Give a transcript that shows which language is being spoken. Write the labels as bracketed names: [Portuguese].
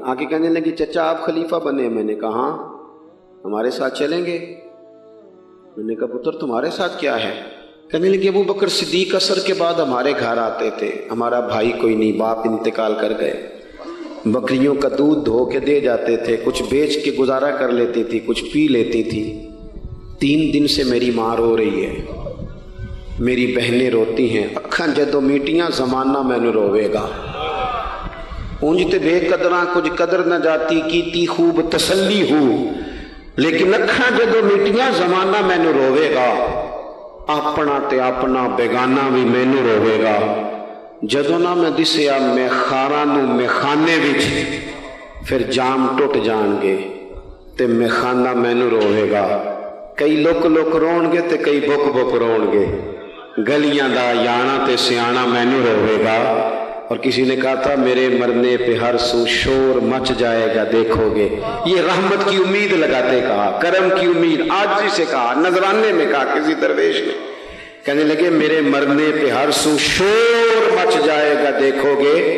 [Urdu] آ کے کہنے لگی چچا آپ خلیفہ بنے. میں نے کہا ہاں. ہمارے ساتھ چلیں گے؟ میں نے کہا پتر تمہارے ساتھ کیا ہے؟ کہنے لگے ابو بکر صدیق عصر کے بعد ہمارے گھر آتے تھے، ہمارا بھائی کوئی نہیں، باپ انتقال کر گئے، بکریوں کا دودھ دھو کے دے جاتے تھے، کچھ بیچ کے گزارا کر لیتی تھی، کچھ پی لیتی تھی. 3 دن سے میری ماں رو رہی ہے، میری بہنیں روتی ہیں، [Punjabi] اکھاں جدو میٹیاں زمانہ مینوں روے گا. اونج تے بے قدراں کچھ قدر نہ جاتی، کیتی خوب تسلی ہو، لیکن اکھاں جدو میٹیاں زمانہ مینوں روے گا. اپنا تے اپنا بیگانہ بھی مینوں روے گا. جدو نہ میں دسیا میں خاراں نوں میخانے وچ، پھر جام ٹوٹ جان گے تے میخانہ مینوں روے گا. کئی لک لک رون گے تے کئی بک بک رون گے. گلیاں دا یانا تے سیانا مینوں روے گا. [Urdu] اور کسی نے کہا تھا میرے مرنے پہ ہر سو شور مچ جائے گا دیکھو گے. یہ رحمت کی امید لگاتے کہا، کرم کی امید، عاجزی سے کہا، نذرانے میں کہا کسی درویش نے. کہنے لگے میرے مرنے پہ ہر سو شور مچ جائے گا دیکھو گے.